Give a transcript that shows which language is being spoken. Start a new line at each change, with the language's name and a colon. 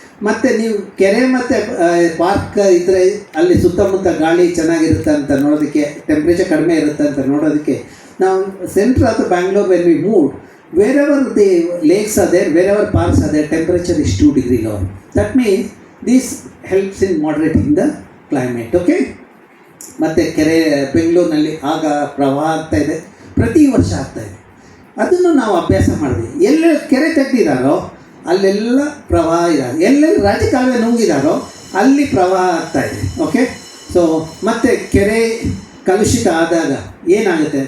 Kannada: ಮತ್ತು ನೀವು ಕೆರೆ ಮತ್ತು ಪಾರ್ಕ್ ಇದ್ದರೆ ಅಲ್ಲಿ ಸುತ್ತಮುತ್ತ ಗಾಳಿ ಚೆನ್ನಾಗಿರುತ್ತೆ ಅಂತ ನೋಡೋದಕ್ಕೆ, ಟೆಂಪ್ರೇಚರ್ ಕಡಿಮೆ ಇರುತ್ತೆ ಅಂತ ನೋಡೋದಕ್ಕೆ ನಾವು centre of Bangalore
English: When we move, wherever the lakes are there, wherever parks are there, temperature is 2 degree lower. That means this helps in moderating the climate.
Kannada: Okay, ಮತ್ತು ಕೆರೆ ಬೆಂಗಳೂರಿನಲ್ಲಿ ಆಗ ಪ್ರವಾಹ ಆಗ್ತಾಯಿದೆ, ಪ್ರತಿ ವರ್ಷ ಆಗ್ತಾಯಿದೆ. ಅದನ್ನು ನಾವು ಅಭ್ಯಾಸ ಮಾಡಿದ್ವಿ. ಎಲ್ಲೆಲ್ಲಿ ಕೆರೆ ತೆಗೆದಿದ್ದಾರೋ ಅಲ್ಲೆಲ್ಲ ಪ್ರವಾಹ ಇದ್ದಾರೆ, ಎಲ್ಲೆಲ್ಲಿ ರಾಜಕಾಲುವೆ ನುಂಗಿದಾರೋ ಅಲ್ಲಿ ಪ್ರವಾಹ ಆಗ್ತಾಯಿದೆ. ಓಕೆ, ಸೊ ಮತ್ತು ಕೆರೆ ಕಲುಷಿತ ಆದಾಗ ಏನಾಗುತ್ತೆ?